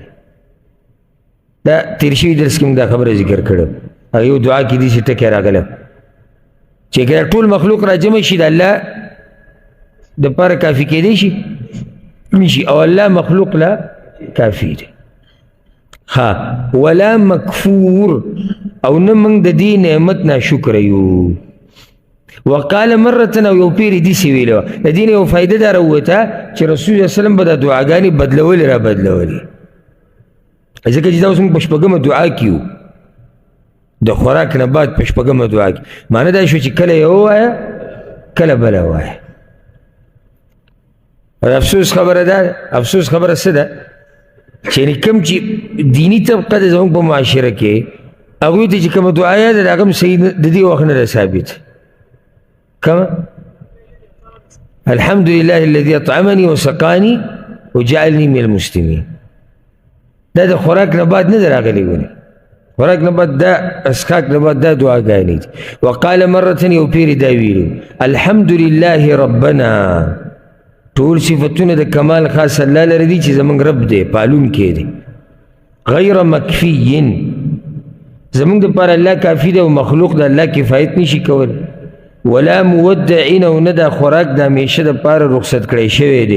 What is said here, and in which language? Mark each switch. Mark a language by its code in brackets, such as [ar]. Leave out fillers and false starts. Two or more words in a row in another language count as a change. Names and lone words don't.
[ps] دا تیر شوي درس کې موږ دا خبره ذکر کړه، هغه یو دعا کې داسې ټکی راغله چې که ټول مخلوق راجمع شي د الله دپاره کافي کېدی شي نشي، او الله مخلوق لا کافي دی. ها [ar] ولا مکفور، [ps] او نه موږ د دې نعمت ناشکره یو. [ar] وقال مرة، [ps] او یو پیرې داسې ویلې وه، د دې نه یو فایده دا راووته چې رسول الله صلی به دا دعاګانې بدلولې را بدلولې، ځکه چې دا اوس موږ په 8مه دعا کې یو، د خوراک نه بعد په 8مه دعا کې، معنی دا شو چې کله یې ووایه کله بله ووایه. افسوس خبره ده، افسوس خبره څه ده چې کوم چې دینی طبقه ده زموږ په معاشره کې، هغوی ته چې کومه دعا یاده ده هغه هم صحیح د دې وخت نه ده ثابت. [ar] کومه الحمد لله الذي اطعمني وسقاني وجعلني من المسلمين، [ps] دا د خوراک نه بعد نه ده راغلې ولې، خوراک نه بعد دا اسکاک نه بعد دا دعاګانې دي. [ar] وقال مرة، [ps] یو پیرې دا ویلو [ar] الحمد لله ربنا، [ps] ټول صفتونه د کمال خاص الله لره دي چې زموږ رب دی، پالونکی دی. [ar] غیر مکفی، [ps] زموږ دپاره الله کافي دی او مخلوق د الله کفایت نشي کولی. [ar] ولا مودعین، [ps] او نه دا خوراک د همیشه دپاره رخصت کړی شوی دی.